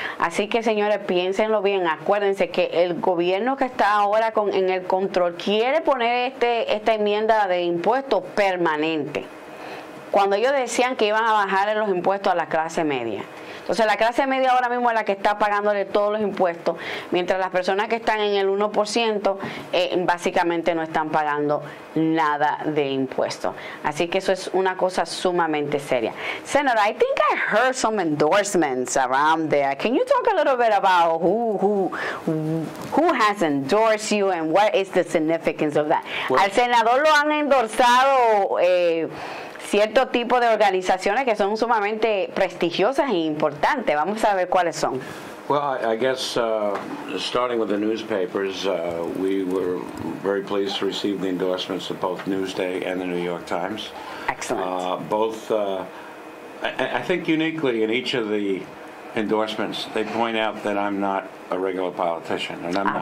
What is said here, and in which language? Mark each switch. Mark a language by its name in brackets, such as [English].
[Spanish] Así que, señores, piénsenlo bien. Acuérdense que el gobierno que está ahora en el control quiere poner esta enmienda de impuestos permanente. Cuando ellos decían que iban a bajar los impuestos a la clase media, Entonces la clase media ahora mismo es la que está pagándole todos los impuestos, mientras las personas que están en el 1% básicamente no están pagando nada de impuestos. Así que eso es una cosa sumamente seria. [English] Senator, I think I heard some endorsements around there. Can you talk a little bit about who has endorsed you and what is the significance of that? [Spanish] Well, al senador lo han endorsado cierto tipo de organizaciones que son sumamente prestigiosas e importantes. Vamos a ver cuáles son. [English] Well, I guess starting with the newspapers, we were very pleased to receive the endorsements of both Newsday and the New York Times. Excellent. Both, I think uniquely in each of the endorsements, they point out that I'm not a regular politician, and I'm not.